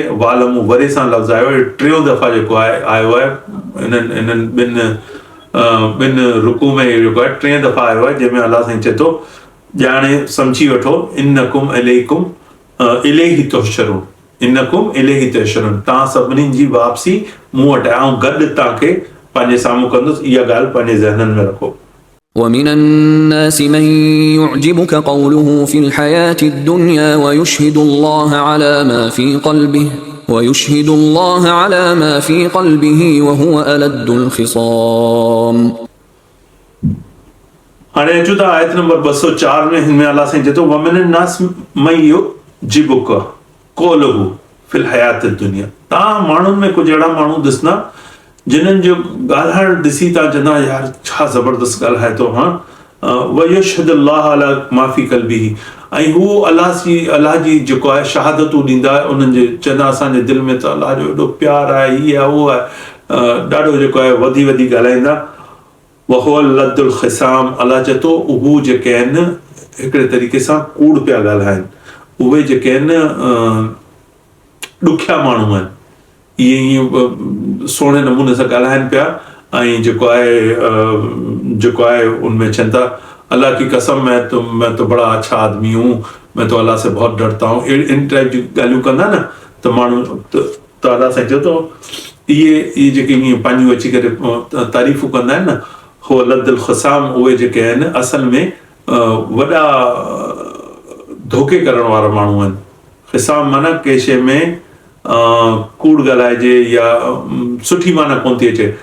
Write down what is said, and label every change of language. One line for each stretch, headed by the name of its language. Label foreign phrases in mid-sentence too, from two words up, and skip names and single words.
Sindhi: वालमू वरे सां लफ़्ज़ आयो आहे, 3 दफ़ा जेको आहे आयो आहे इन्हनि ॿिनि रुकू में जेको आहे 3 दफ़ा आयो आहे, जंहिंमें अल्लाह साईं चए थो ॼाणे सम्झी वठो
Arabic: إنكم إليه تحشرون, إنكم إليه تحشرون,
Sindhi: तव्हां सभिनीनि जी वापसी मूं वटि आहे ऐं गॾु तव्हांखे पंहिंजे साम्हूं कंदुसि। इहा ॻाल्हि पंहिंजे ज़हननि में रखो।
Arabic: ومن الناس من يعجبك قوله في الحياة الدنيا ويشهد الله على ما في قلبه وهو ألد الخصام.
Sindhi: हाणे अचूं था आयत नंबर 204 में। हिन में अलाह साईं चए थो
Arabic: ومن الناس من يعجبك قوله في الحياة الدنيا.
Sindhi: तव्हां माण्हुनि में कुझु अहिड़ा माण्हू ॾिसंदा जिन्हनि जो ॻाल्हाइण ॾिसी तव्हां चवंदा यार छा ज़बरदस्त ॻाल्हाए थो।
Arabic: ويشهد الله على ما في قلبه,
Sindhi: ऐं हू अलाह जी जेको आहे शहादतूं ॾींदा उन्हनि जे चवंदा असांजे दिलि में त अलाह जो एॾो प्यार आहे, हीअ आहे उहो आहे, ॾाढो जेको आहे वधी वधी ॻाल्हाईंदा।
Arabic: وهو ألد الخصام,
Sindhi: अलाह चए थो उहे जेके आहिनि हिकिड़े तरीक़े सां कूड़ पिया ॻाल्हाइनि, उहे जेके आहिनि ॾुखिया माण्हू आहिनि, इहे ईअं सुहिणे नमूने सां ॻाल्हाइनि पिया। ऐं जेको आहे उनमें चवनि था
Hindi: अल्लाह की कसम मैं तो बड़ा अच्छा आदमी हूँ, मैं तो अल्लाह से बहुत डरता हूँ,
Sindhi: इन टाइप जी ॻाल्हियूं कंदा न त माण्हू त अल्लाह सां चए थो इहे जेके ईअं पंहिंजूं अची करे तारीफ़ूं कंदा आहिनि न, हो
Arabic: ألد الخصام,
Sindhi: उहे जेके आहिनि असल में वॾा धोखे करण वारा माण्हू आहिनि। ख़िसाम माना कंहिं शइ में कूड़ ॻाल्हाइजे या सुठी माना कोन थी अचे।